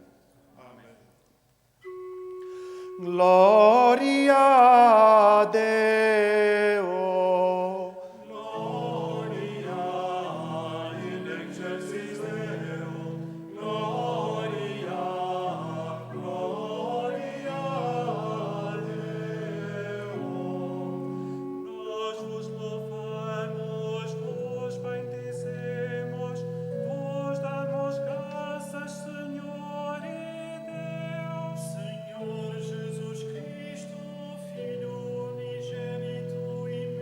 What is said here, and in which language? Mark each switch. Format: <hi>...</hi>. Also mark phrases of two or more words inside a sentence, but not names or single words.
<pt>Amém. Glória a Deus.</pt> <la>Gloria in excelsis Deo.</la> <pt>Gloria a Deus. Nós vos louvamos, vos bendizemos, vos damos graças, Senhor e Deus, Senhor Jesus Cristo, Filho unigênito e</pt>